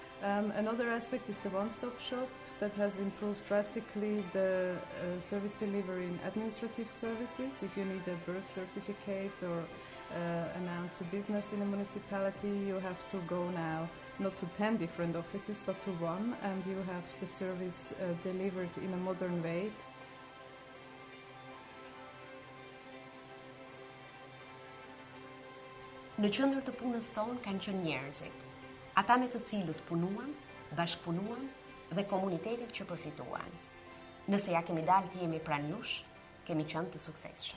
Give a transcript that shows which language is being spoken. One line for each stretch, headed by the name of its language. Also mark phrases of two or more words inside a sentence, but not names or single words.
English: Another aspect is the one-stop shop that has improved drastically the service delivery in administrative services. If you need a birth certificate or announce a business in a municipality, you have to go now not to 10 different offices, but to one, and you have the service delivered in a modern way.
Albanian: Në qendër të punës tonë kanë qenë njerëzit, ata me të cilët punuam, bashkëpunuam dhe komunitetet që përfituan. Nëse ja kemi dalë të jemi pranë jush, kemi qenë të suksesshëm.